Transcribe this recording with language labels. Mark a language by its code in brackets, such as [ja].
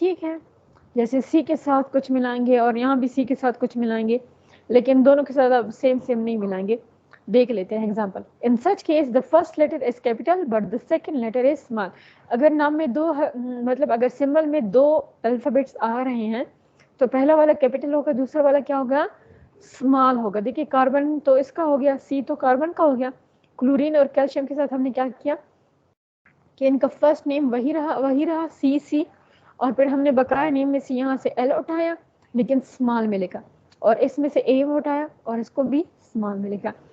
[ur] ٹھیک ہے, جیسے سی کے ساتھ کچھ ملائیں گے اور یہاں بھی سی کے ساتھ کچھ ملائیں گے, لیکن دونوں کے ساتھ آپ سیم نہیں ملائیں گے. دیکھ لیتے ہیں example. [en] In such case the first letter is capital but the second letter is small. [ur] اگر نام میں دو مطلب اگر سمبل میں دو الفابیٹس آ رہے ہیں تو پہلا والا کیپیٹل ہوگا, دوسرا والا کیا ہوگا, اسمال ہوگا. دیکھیے کاربن تو اس کا ہو گیا, سی تو کاربن کا ہو گیا, کلورین اور کیلشیم کے ساتھ ہم نے کیا کیا کہ ان کا فرسٹ نیم وہی رہا سی, اور پھر ہم نے بقایا نیم میں سے یہاں سے ایل اٹھایا لیکن اسمال ملے گا, اور اس میں سے اے اٹھایا اور اس کو بھی اسمال ملے گا.